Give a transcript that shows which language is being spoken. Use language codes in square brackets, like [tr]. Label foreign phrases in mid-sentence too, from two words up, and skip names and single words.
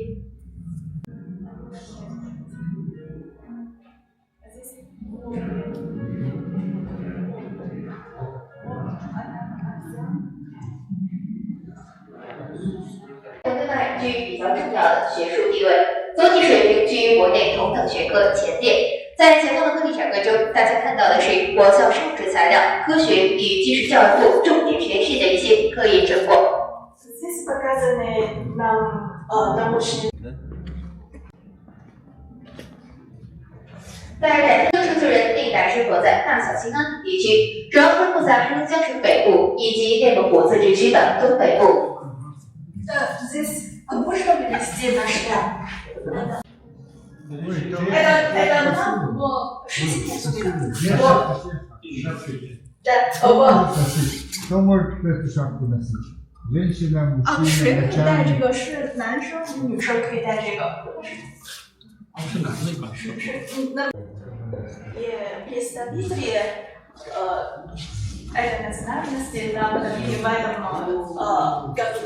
[zh] 对外居比较重要的学术地位，总体水平居于国内同等学科前列。在前方的科技展柜中，大家看到的是我校生物质材料科学与技术教育部重点实验室的一些科研成果。 [ru] Здесь показаны нам научные. [zh] 在展厅生存人历代生活在大小兴安岭地区，主要分布在黑龙江省北部以及内蒙古自治区的东北部。 [ru] Здесь можно перевести на шляп? Это нам в 60 веках. Да, Кто может эту шапку носить? Женщина, [zh] 谁 [ru] мужчина, [zh] 可以戴这 [ru] начальник. [zh] 个？是男生，女生可以戴这个。是男的吧？是，那 [ru] представители этой национальности нам дали в этом году.